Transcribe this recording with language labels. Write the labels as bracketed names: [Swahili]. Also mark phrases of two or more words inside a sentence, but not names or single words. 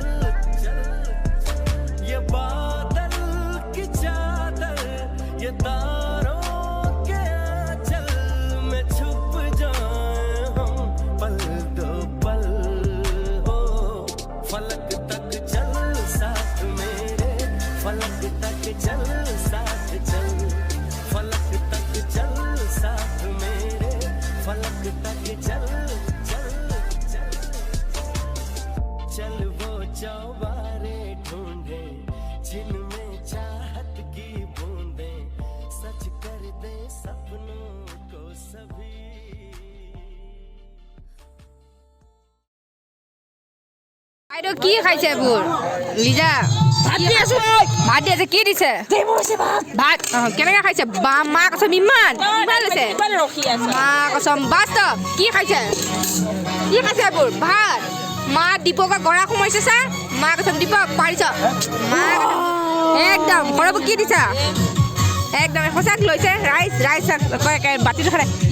[Hindi] चल ये बादल की चादर ये तारों के आंचल में छुप जाए हम पल दो पल हो फलक तक चल साथ मेरे फलक तक चल साथ चल फलक तक चल साथ मेरे फलक तक चल चल चल चल वो चौबारे ढूंढे जिनमें चाहत की बूंदे सच कर दे सपनों को सभी [Assamese] বাইদেউ কি খাইছে এইবোৰ লিজা ভাত দি আছে কি দিছে ভাত কেনেকৈ খাইছে বা [Hindi] माँ कसम [Assamese] ইমান লৈছে [Hindi] माँ कसम [Assamese] বাস্তৱ কি খাইছে এইবোৰ ভাত মা দীপকৰ গৰা সোমাইছে চা [Hindi] माँ कसम [Assamese] দীপক পাৰিছ [Hindi] माँ कसम [Assamese] একদম সৰব কি দিছা একদম সঁচাক লৈছে ৰাইচ বাতিটো খালে